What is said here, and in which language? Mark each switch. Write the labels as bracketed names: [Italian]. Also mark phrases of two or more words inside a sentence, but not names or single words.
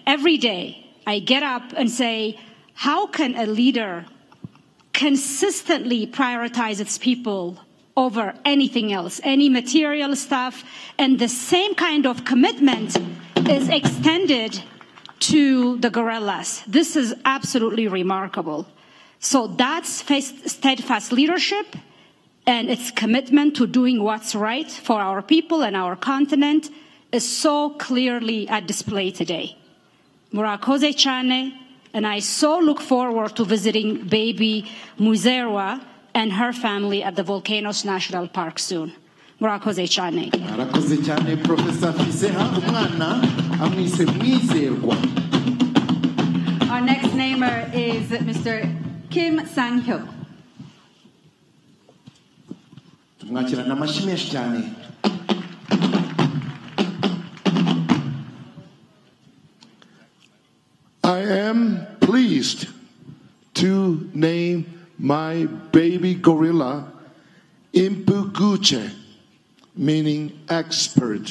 [English] Every day I get up and say, how can a leader consistently prioritize its people over anything else, any material stuff, and the same kind of commitment is extended to the gorillas. This is absolutely remarkable. So that's steadfast leadership and its commitment to doing what's right for our people and our continent is so clearly at display today. [Kinyarwanda] Murakoze cyane, [English] and I so look forward to visiting baby Muizerwa and her family at the Volcanoes National Park soon. [Kinyarwanda] Murakoze cyane. Murakoze cyane, Professor Fiseha, umwana amwise Muizerwa. [English] Our next namer is Mr. Kim Sang-hyuk. [Kinyarwanda] Tumwakirana amashyi menshi cyane. [English] I am pleased to name my baby gorilla Impuguche, meaning expert.